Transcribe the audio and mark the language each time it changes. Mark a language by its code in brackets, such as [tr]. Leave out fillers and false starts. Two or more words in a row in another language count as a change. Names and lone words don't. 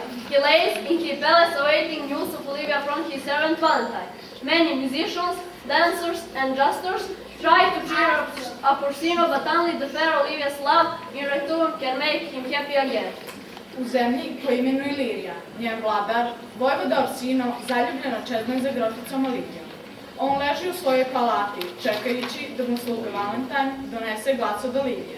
[en] He lays in his palace awaiting news of Olivia from his servant Valentine. Many musicians, dancers, and jesters try to cheer up Orsino, but only the fair Olivia's love in return can make him happy again. [sr] U zemlji koju imenuje Ilirija, njen vladar, vojvoda Orsino, zaljubljen očezne za groficom Olivijom. On leži u svojoj palati, čekajući da mu sluga Valentine donese glas od Olivije.